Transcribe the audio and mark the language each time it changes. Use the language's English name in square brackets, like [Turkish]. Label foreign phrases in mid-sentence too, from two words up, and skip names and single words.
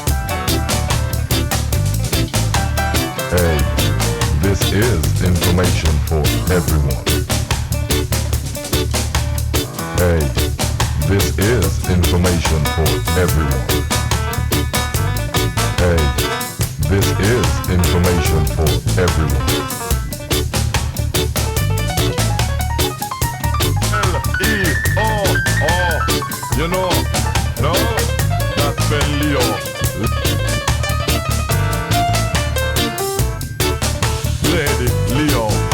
[English] Hey, this is information for everyone. Hey, this is information for everyone. Hey, this is information for everyone. L-E-O-O, you know, no, that's been Leo. Lady Leo.